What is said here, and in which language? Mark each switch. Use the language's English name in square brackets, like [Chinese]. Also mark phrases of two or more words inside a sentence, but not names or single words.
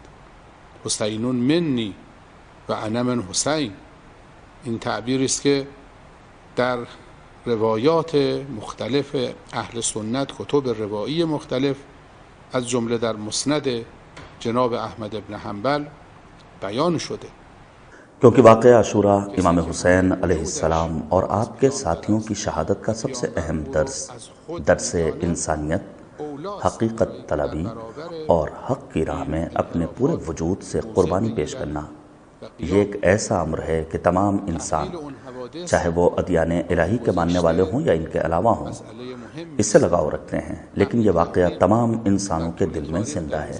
[Arabic] حسینون منی و انا من حسین، [Persian] این تعبیری است که در روایات مختلف اهل سنت، کتب روایی مختلف از جمله در مسند جناب احمد ابن حنبل بیان شده. [Urdu] کیونکہ واقعہ عاشورہ امام حسین علیہ السلام اور آپ کے ساتھیوں کی شہادت کا سب سے اہم درس انسانیت، حقیقت طلبی اور حق کی راہ میں اپنے پورے وجود سے قربانی پیش کرنا، یہ ایک ایسا امر ہے کہ تمام انسان، چاہے وہ ادیان الہی کے ماننے والے ہوں یا ان کے علاوہ ہوں، اس سے لگاؤ رکھتے ہیں، لیکن یہ واقعہ تمام انسانوں کے دل میں زندہ ہے۔